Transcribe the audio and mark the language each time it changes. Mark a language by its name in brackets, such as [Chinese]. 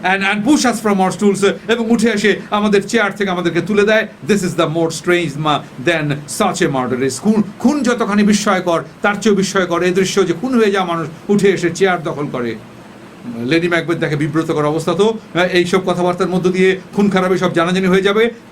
[English] and push us from our stools, [Bangla] এবং উঠে এসে আমাদের চেয়ার থেকে আমাদেরকে তুলে দেয়। [English] This is the more strange than such a murder is. [Bangla] খুন যতখানি বিস্ময়কর, তার চেয়েও বিস্ময়কর এই দৃশ্য যে খুন হয়ে যাওয়া মানুষ উঠে এসে চেয়ার দখল করে। লেডি ম্যাকবেথ দেখে বিব্রতকর অবস্থা, তো এইসব কথাবার্তার মধ্য দিয়ে খুন খারাপি সব জানাজানি হয়ে যাবে।